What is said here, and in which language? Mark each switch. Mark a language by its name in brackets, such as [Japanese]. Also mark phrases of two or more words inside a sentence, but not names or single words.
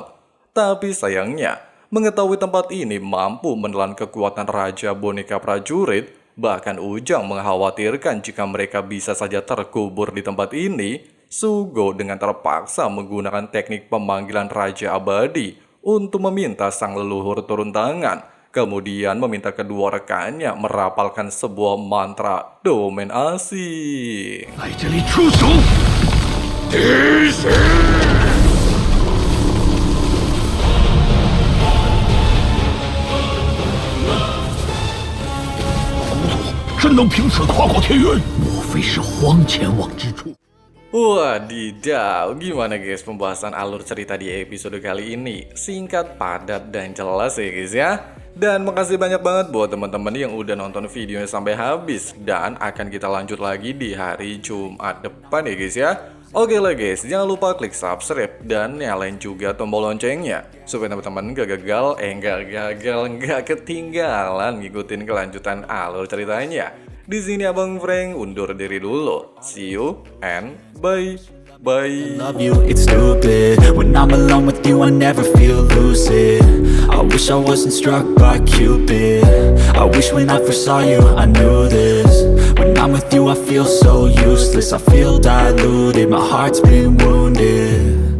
[Indonesian] Tapi sayangnya, mengetahui tempat ini mampu menelan kekuatan Raja Boneka Prajurit, bahkan Ujang mengkhawatirkan jika mereka bisa saja terkubur di tempat ini, Sugo dengan terpaksa menggunakan teknik pemanggilan Raja Abadi untuk meminta sang leluhur turun tangan, kemudian meminta kedua rekannya merapalkan sebuah mantra domain asing. [Chinese] 来这里出手！敌死！真能凭此跨过天渊？莫非是荒前往之处？ [Indonesian] Wadidaw, gimana guys pembahasan alur cerita di episode kali ini? Singkat, padat, dan jelas ya guys ya. Dan makasih banyak banget buat teman-teman yang udah nonton videonya sampai habis. Dan akan kita lanjut lagi di hari Jumat depan ya guys ya. Oke lah guys, jangan lupa klik subscribe dan nyalain juga tombol loncengnya supaya teman-teman gak ketinggalan ngikutin kelanjutan alur ceritanya. Di sini Abang Frank undur diri dulu. [English] See you and bye. Love you, it's stupid. When I'm alone with you, I never feel lucid. I wish I wasn't struck by Cupid. I wish when I first saw you, I knew this. When I'm with you, I feel so useless. I feel diluted, my heart's been wounded.